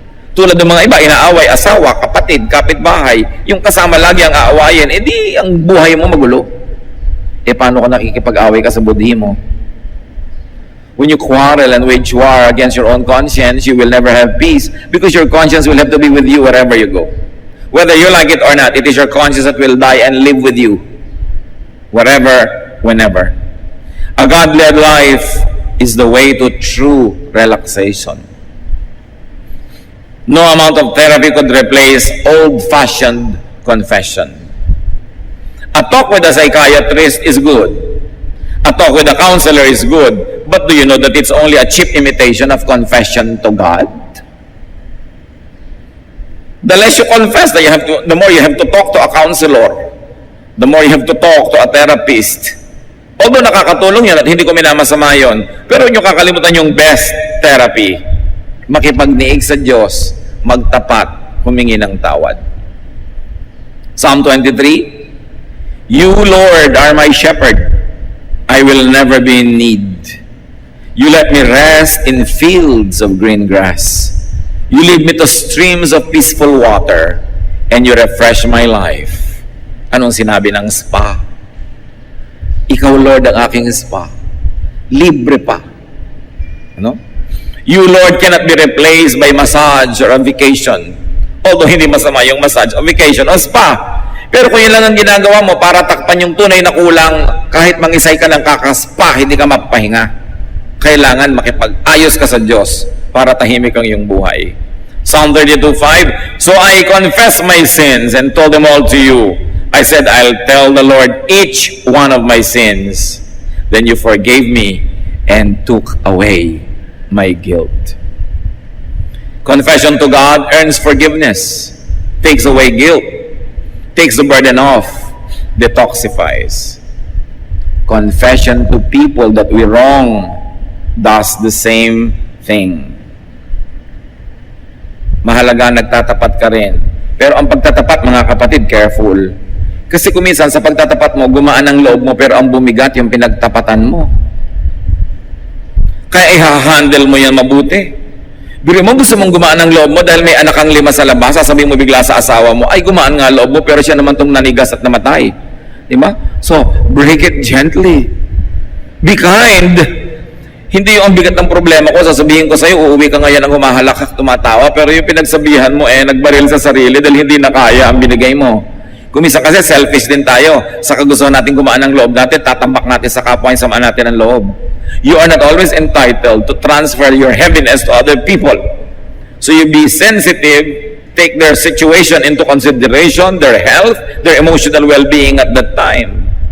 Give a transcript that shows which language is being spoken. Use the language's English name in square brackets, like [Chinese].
[Filipino] Tulad ng mga iba, inaaway asawa, kapatid, kapitbahay. Yung kasama lagi ang aawayin, edi ang buhay mo magulo. Paano ka nakikipag-away ka sa budhi mo? [English] When you quarrel and wage war against your own conscience, you will never have peace because your conscience will have to be with you wherever you go. Whether you like it or not, it is your conscience that will die and live with you. Wherever, whenever. A God-led life is the way to true relaxation. No amount of therapy could replace old-fashioned confession. A talk with a psychiatrist is good. A talk with a counselor is good. But do you know that it's only a cheap imitation of confession to God? The less you confess, the more you have to talk to a counselor. The more you have to talk to a therapist. [Filipino] Although nakakatulong yan at hindi ko minamasama yun, pero nyo kakalimutan yung best therapy. Makipagniig sa Diyos, magtapat, humingi ng tawad. [English] Psalm 23, You, Lord, are my shepherd. I will never be in need. You let me rest in fields of green grass. You lead me to streams of peaceful water, and you refresh my life. [Filipino] Anong sinabi ng spa? Ikaw, Lord, ang aking spa. Libre pa. Ano? [English] You, Lord, cannot be replaced by massage or a vacation. [Filipino] Although hindi masama yung massage, a vacation, o spa. Pero kung yun lang ang ginagawa mo para takpan yung tunay na kulang, kahit mangisay ka ng kakaspa, hindi ka mapahinga. Kailangan makipag-ayos ka sa Diyos para tahimik ang iyong buhay. [English] Psalm 32:5, So I confess my sins and told them all to you. I said, I'll tell the Lord each one of my sins. Then you forgave me and took away my guilt. Confession to God earns forgiveness, takes away guilt, takes the burden off, detoxifies. Confession to people that we wrong does the same thing. [Filipino] Mahalaga nagtatapat ka rin. Pero ang pagtatapat, mga kapatid, careful. Kasi kuminsan sa pagtatapat mo, gumaan ang loob mo, pero ang bumigat yung pinagtapatan mo. Kaya i-handle mo yan mabuti. Biro mo, gusto mong gumaan ang loob mo dahil may anak kang 5 sa labas, sasabihin mo bigla sa asawa mo, ay gumaan nga loob mo, pero siya naman tong nanigas at namatay. Di ba? [English] So, break it gently. Be kind. [Filipino] Hindi yung ang bigat ng problema ko, sasabihin ko sa'yo, uuwi ka ngayon ang humahalak, tumatawa, pero yung pinagsabihan mo, nagbaril sa sarili dahil hindi na kaya ang binigay mo. Kumisa kasi selfish din tayo. Sa kagustuhan natin gumaan ang loob natin, tatambak natin sa kapwa yung samaan natin ang loob. [English] You are not always entitled to transfer your heaviness to other people. So you be sensitive, take their situation into consideration, their health, their emotional well-being at that time.